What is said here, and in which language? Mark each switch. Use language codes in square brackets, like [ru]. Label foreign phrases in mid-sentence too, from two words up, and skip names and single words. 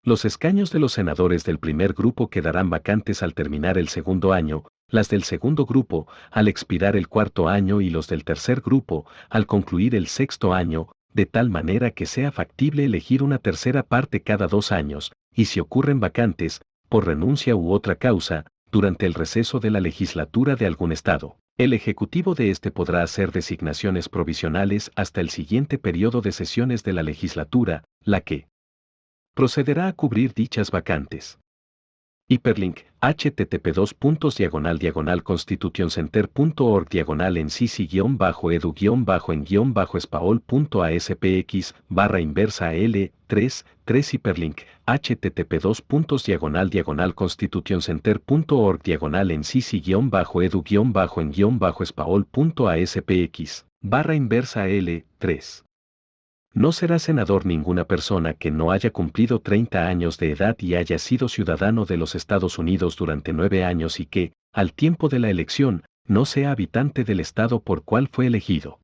[es] Los escaños de los senadores del primer grupo quedarán vacantes al terminar el segundo año, las del segundo grupo, al expirar el cuarto año y los del tercer grupo, al concluir el sexto año, de tal manera que sea factible elegir una tercera parte cada 2 años, y si ocurren vacantes, por renuncia u otra causa, durante el receso de la legislatura de algún estado. El ejecutivo de este podrá hacer designaciones provisionales hasta el siguiente periodo de sesiones de la legislatura, la que procederá a cubrir dichas vacantes. Hiperlink, http://constitutioncenter.org/en/en-spaol.aspx/inversa L3 hiperlink http://constitutioncenter.org/en-spaol.aspx/inversa L3. No será senador ninguna persona que no haya cumplido 30 años de edad y haya sido ciudadano de los Estados Unidos durante 9 años y que, al tiempo de la elección, no sea habitante del estado por cual fue elegido.